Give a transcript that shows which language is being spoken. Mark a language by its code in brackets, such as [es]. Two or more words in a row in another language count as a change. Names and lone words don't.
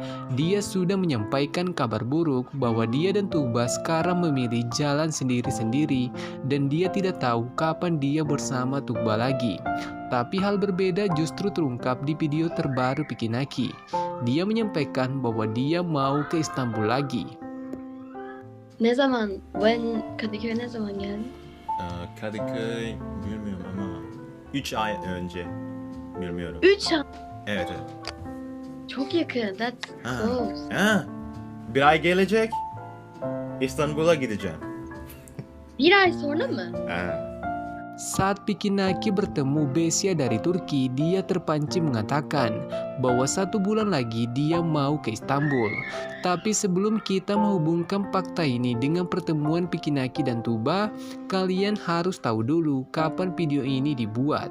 [id] Dia sudah menyampaikan kabar buruk bahwa dia dan Tuba sekarang memilih jalan sendiri-sendiri dan dia tidak tahu kapan dia bersama Tuba lagi. Tapi hal berbeda justru terungkap di video terbaru Vicky Naki. Dia menyampaikan bahwa dia mau ke Istanbul lagi. [tr] Ne zaman? Kadıköy ne zaman geldin? Kadıköy bilmiyorum ama 3 ay önce. Bilmiyorum. 3 ay. Evet evet. Çok yakın. [en] That's close. [tr] Bir ay gelecek. İstanbul'a gideceğim. Bir ay sonra mı? [id] Saat Vicky Naki bertemu Besya dari Turki, dia terpancing mengatakan bahwa 1 bulan lagi dia mau ke Istanbul. Tapi sebelum kita menghubungkan fakta ini dengan pertemuan Vicky Naki dan Tuba, kalian harus tahu dulu kapan video ini dibuat.